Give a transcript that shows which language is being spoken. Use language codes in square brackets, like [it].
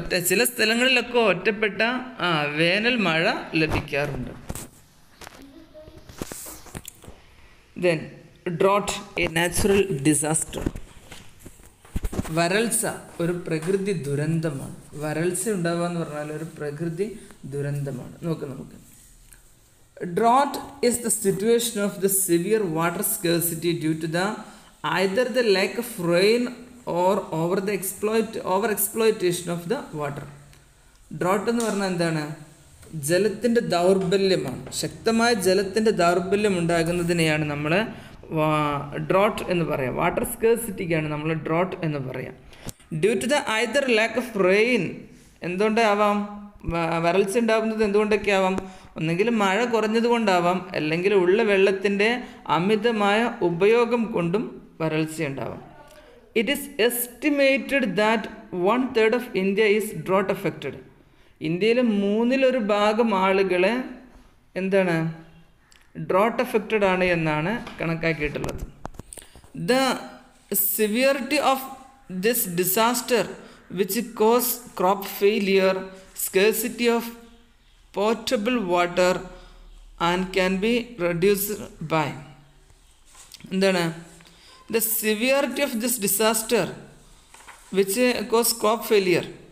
[ml] ചില സ്ഥലങ്ങളിലൊക്കെ ഒറ്റപ്പെട്ട വേനൽ മഴ ലഭിക്കാറുണ്ട്. [en] Then drought, a natural disaster. [ml] വരൾച്ച ഒരു പ്രകൃതി ദുരന്തമാണ്. വരൾച്ച ഉണ്ടാവുക എന്ന് പറഞ്ഞാൽ ഒരു പ്രകൃതി ദുരന്തമാണ്. [en] നമുക്ക് drought is the situation of the severe water scarcity due to either the lack of rain or over exploitation of the water. [ml] drought എന്ന് പറഞ്ഞാൽ എന്താണ്? ജലത്തിൻ്റെ ദൗർബല്യമാണ്. ശക്തമായ ജലത്തിൻ്റെ ദൗർബല്യം ഉണ്ടാകുന്നതിനെയാണ് നമ്മൾ ഡ്രോട്ട് എന്ന് പറയാം. വാട്ടർ സ്കേഴ്സിറ്റിക്കാണ് നമ്മൾ ഡ്രോട്ട് എന്ന് പറയാം. [en] due to the either lack of rain, [ml] എന്തുകൊണ്ടാവാം വരൾച്ച ഉണ്ടാകുന്നത്? എന്തുകൊണ്ടൊക്കെ ആവാം? ഒന്നെങ്കിൽ മഴ കുറഞ്ഞത് കൊണ്ടാവാം, അല്ലെങ്കിൽ ഉള്ള വെള്ളത്തിൻ്റെ അമിതമായ ഉപയോഗം കൊണ്ടും വരൾച്ചയുണ്ടാവാം. [en] It is estimated that 1/3 of India is drought affected. [ml] ഇന്ത്യയിലെ 1/3 ആളുകളെ എന്താണ് ഡ്രോട്ട് അഫക്റ്റഡ് ആണ് എന്നാണ് കണക്കാക്കിയിട്ടുള്ളത്. [en] The severity of this disaster which cause crop failure, scarcity of potable water and can be reduced by എന്താണ് the severity of this disaster which cause crop failure.